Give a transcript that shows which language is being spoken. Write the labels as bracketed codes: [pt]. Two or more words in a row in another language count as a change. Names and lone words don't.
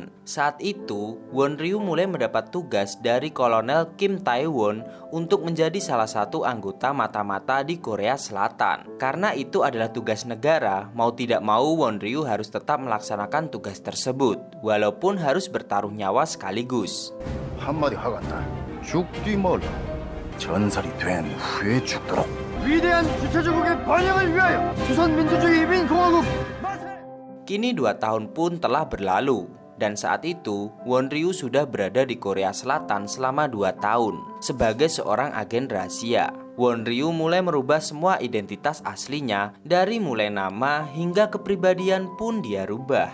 [id] Saat itu, Won Ryu mulai mendapat tugas dari Kolonel Kim Tae-won untuk menjadi salah satu anggota mata-mata di Korea Selatan. Karena itu adalah tugas negara, mau tidak mau Won Ryu harus tetap melaksanakan tugas tersebut, walaupun harus bertaruh nyawa sekaligus. [ko] 한마디 하간다. 죽디 몰라. 전설이 된 후에 죽도록. 위대한 주체조국의 번영을 위하여 조선민주주의 인민공화국 만세! [id] Kini 2 tahun pun telah berlalu, dan saat itu Won Ryu sudah berada di Korea Selatan selama 2 tahun sebagai seorang agen rahasia. Won Ryu mulai merubah semua identitas aslinya, dari mulai nama hingga kepribadian pun dia rubah.